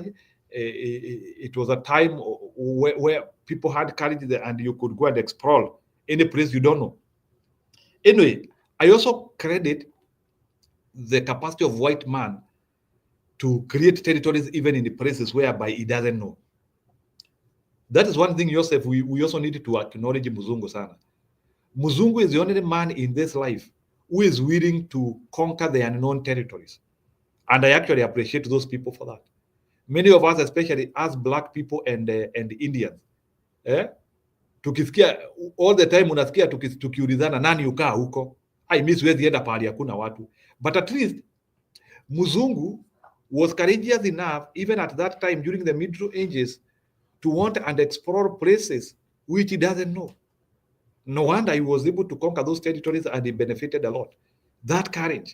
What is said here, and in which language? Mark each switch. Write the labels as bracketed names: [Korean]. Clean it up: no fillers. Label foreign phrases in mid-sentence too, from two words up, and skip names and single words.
[English] It was a time where people had courage and you could go and explore any place you don't know. Anyway, I also credit the capacity of white man to create territories even in the places whereby he doesn't know. That is one thing, Joseph, we also need to acknowledge [Swahili] Muzungu sana. [English] Muzungu is the only man in this life who is willing to conquer the unknown territories. And I actually appreciate those people for that. Many of us, especially as black people and Indians, [Swahili] tukisikia [English] all the time [Swahili] unasikia tukiulizana nani ukaa huko, mimi siwezi enda pahali hakuna watu. [English] But at least Muzungu was courageous enough, even at that time during the Middle Ages, to want and explore places which he doesn't know. No wonder he was able to conquer those territories and he benefited a lot. That courage.